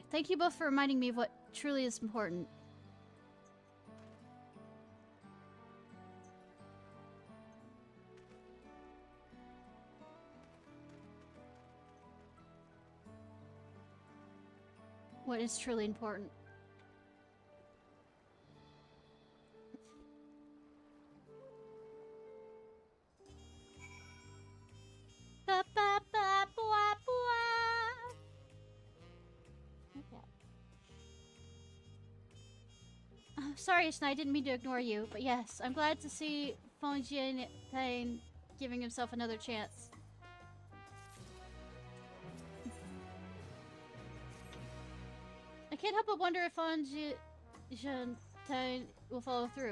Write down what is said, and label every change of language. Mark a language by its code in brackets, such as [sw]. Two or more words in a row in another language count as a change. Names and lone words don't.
[en] Thank you both for reminding me of what truly is important. What is truly important? Ba, ba, ba, bwa, bwa. Okay. Sorry, Ishnai, I didn't mean to ignore you, but yes, I'm glad to see Fonjian giving himself another chance. I can't help but wonder if Fonjian will follow through.